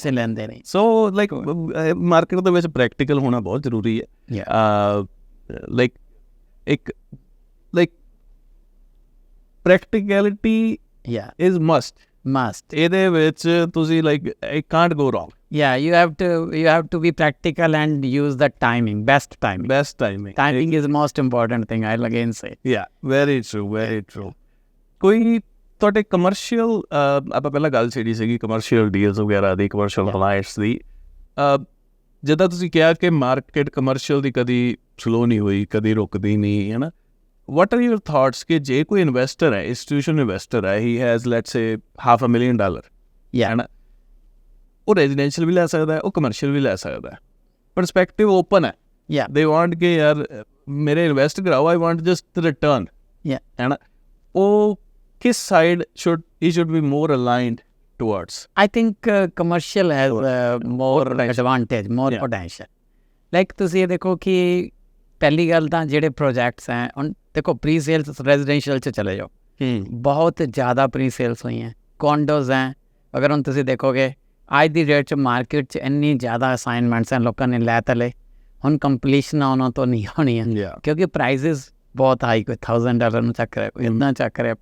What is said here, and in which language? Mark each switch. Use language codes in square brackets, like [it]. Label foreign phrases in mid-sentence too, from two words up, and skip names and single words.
[pa] ਤੁਸੀਂ ਲੈਂਦੇ ਨਹੀਂ। ਸੋ ਲਾਈਕ ਮਾਰਕੀਟ ਦੇ ਵਿੱਚ ਪ੍ਰੈਕਟੀਕਲ ਹੋਣਾ ਬਹੁਤ ਜ਼ਰੂਰੀ ਹੈ। [en] ਲਾਈਕ ਇੱਕ like practicality is must [pa] ਇਹਦੇ ਵਿੱਚ ਤੁਸੀਂ [en] like it can't go wrong. you have to be practical and use the best timing is the most important thing, I'll again say. very true [pa] ਕੋਈ ਤੁਹਾਡੇ ਕਮਰਸ਼ੀਅਲ, ਆਪਾਂ ਪਹਿਲਾਂ ਗੱਲ ਛੇੜੀ ਸੀਗੀ [en] commercial deals [pa] ਵਗੈਰਾ ਦੀ, [en] commercial clients [pa] ਦੀ। ਜਿੱਦਾਂ ਤੁਸੀਂ ਕਿਹਾ ਕਿ ਮਾਰਕੀਟ ਕਮਰਸ਼ੀਅਲ ਦੀ ਕਦੀ ਸਲੋ ਨਹੀਂ ਹੋਈ, ਕਦੀ ਰੁਕਦੀ ਨਹੀਂ, ਹੈ ਨਾ। [en] What are your thoughts [pa] ਕਿ ਜੇ ਕੋਈ ਇਨਵੈਸਟਰ ਹੈ, [en] institution investor [pa] ਹੈ, [en] he has let's say $500,000, [pa] ਹੈ ਨਾ, ਉਹ ਰੈਜ਼ੀਡੈਂਸ਼ੀਅਲ ਵੀ ਲੈ ਸਕਦਾ ਹੈ, ਉਹ ਕਮਰਸ਼ੀਅਲ ਵੀ ਲੈ ਸਕਦਾ ਹੈ, [en] perspective open [pa] ਹੈ। [en] they want [pa] ਕਿ ਯਾਰ ਮੇਰੇ ਇਨਵੈਸਟ ਕਰਾਓ, [en] I want just return, [pa] ਹੈ ਨਾ। ਉਹ ਕਿਸ [en] ਸਾਈਡ should be more aligned towards? I think commercial has more advantage, more potential. [pa] Like ਤੁਸੀਂ ਇਹ ਦੇਖੋ ਕਿ ਪਹਿਲੀ ਗੱਲ ਤਾਂ ਜਿਹੜੇ ਪ੍ਰੋਜੈਕਟਸ ਹੈ, ਹੁਣ ਦੇਖੋ [en] pre sales [pa] ਰੈਜ਼ੀਡੈਂਸ਼ੀਅਲ 'ਚ ਚਲੇ ਜਾਓ, ਬਹੁਤ ਜ਼ਿਆਦਾ [en] pre sales [pa] ਹੋਈਆਂ। ਕੌਂਡੋਜ਼ ਹੈ, ਅਗਰ ਹੁਣ ਤੁਸੀਂ ਦੇਖੋਗੇ ਅੱਜ ਦੀ ਡੇਟ 'ਚ ਮਾਰਕੀਟ 'ਚ ਇੰਨੀ ਜ਼ਿਆਦਾ ਅਸਾਈਨਮੈਂਟਸ ਹੈ, ਲੋਕਾਂ ਨੇ ਲੈ ਤਾਂ ਲਏ, ਹੁਣ ਕੰਪਲੀਸ਼ਨ ਉਹਨਾਂ ਤੋਂ ਨਹੀਂ ਹੋਣੀ ਹੈ, ਕਿਉਂਕਿ ਪ੍ਰਾਈਜ਼ਿਸ ਬਹੁਤ ਹਾਈ, ਕੋਈ $1,000 ਨੂੰ ਚੱਕ ਰਿਹਾ, ਕੋਈ ਇੱਦਾਂ ਚੱਕ ਰਿਹਾ।